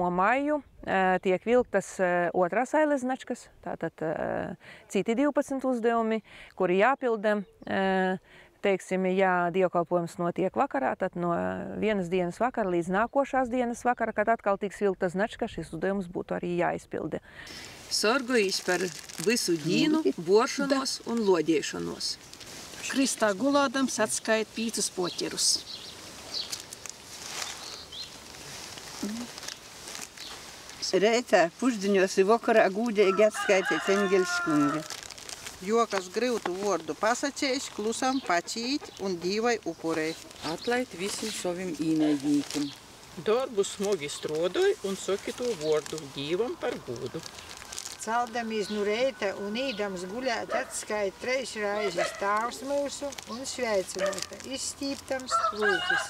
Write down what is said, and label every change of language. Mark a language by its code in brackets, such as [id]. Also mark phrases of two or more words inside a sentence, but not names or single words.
[lv] maiju tiek vilktas otrās ailes značkas, tātad citi 12 uzdevumi, kuri jāpilda. Teiksim, ja dievkalpojums notiek vakarā, tad no vienas dienas vakara līdz nākošās dienas vakara, kad atkal tiks vilkta značka, šis uzdevums būtu arī jāizpilda. [ltg] Sorgojis par visu dīnu, boršanos un lodiešanos. Kristā gulādams atskait 5 poķerus. Reitā pušdiņos i vakarā gūdēji atskaitīt eņģeļškunga. Jo, kas grūtu vārdu pasacējis, klusam pacīt un dīvai upurei. Atlaid visiem saviem īnaidnīkiem. Darbu smogi strodoj un saki to vārdu dīvam par godu. Celdamies no reita un īdams guļēt atskait 3 reizes Tēvs mūsu un sveicinota, izstīptams lūkis.